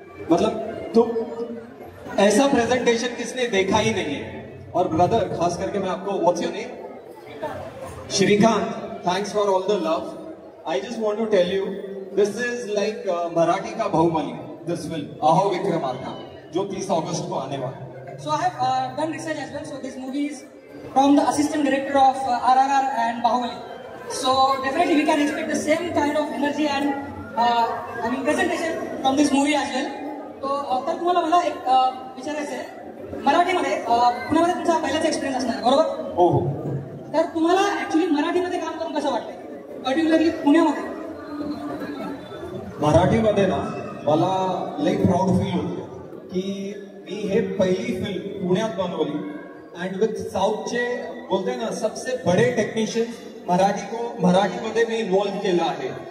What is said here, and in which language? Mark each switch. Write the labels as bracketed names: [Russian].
[Hindi] मतलब तुम ऐसा प्रेजेंटेशन किसने देखा ही नहीं है. [English] और ब्रदर, [Hindi] खास करके मैं आपको, [English] What's your name? Shrikant, thanks for all the love. I just want to tell you, this is like [Hindi] Marathi का बाहुबली, [English] this film Aho Vikramarka, [Hindi] जो 30 अगस्त को आने वाला. [English] So I have done research as well. So this movie is from the assistant director of RRR and Bahubali. So definitely we can expect the same kind of energy and presentation from this movie as well. [Marathi] तो तर तुम्हाला मला एक विचारायचं आहे, मराठीमध्ये पुण्यामध्ये तुमचा पहिलाच एक्सपिरियन्स असणार बरोबर? हो हो. तर तुम्हाला ऍक्च्युली मराठीमध्ये काम करून कसं वाटतंय, पर्टिक्युलरली पुण्यामध्ये? मराठीमध्ये ना मला लई प्राऊड फील होतं की मी हे पहिली फिल्म पुण्यात बनवली [English] and with [Marathi] साऊथचे बोलते ना [Hindi] सबसे बडे [Marathi] टेक्निशियन्स मराठीमध्ये मी इन्व्हॉल्व केलं आहे.